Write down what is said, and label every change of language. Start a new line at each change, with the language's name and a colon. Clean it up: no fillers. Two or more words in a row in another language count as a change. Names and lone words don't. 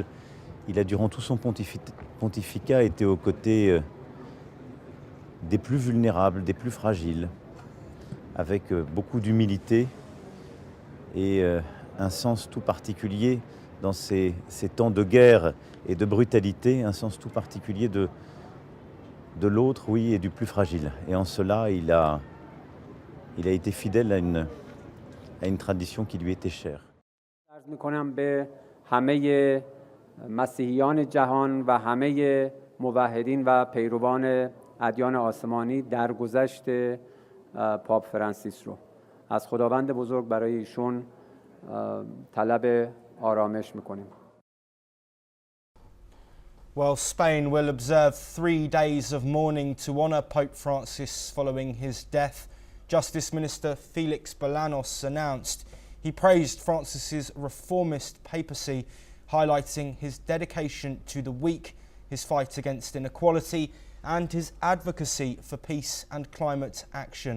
French: Il a durant tout son pontificat été aux côtés des plus vulnérables, des plus fragiles, avec beaucoup d'humilité et un sens tout particulier dans ces temps de guerre et de brutalité, un sens tout particulier de l'autre, oui, et du plus fragile. Et en cela, il a été fidèle à une tradition qui lui était chère.
Persian: عرض می‌کنم به همه مسیحیان جهان و همه موحدین و پیروان ادیان آسمانی درگذشت پاپ فرانسیس رو از خداوند بزرگ برای ایشون طلب آرامش میکنیم.
English: Well, Spain will observe 3 days of mourning to honour Pope Francis following his death. Justice Minister Felix Bolaños announced he praised Francis's reformist papacy, highlighting his dedication to the weak, his fight against inequality and his advocacy for peace and climate action.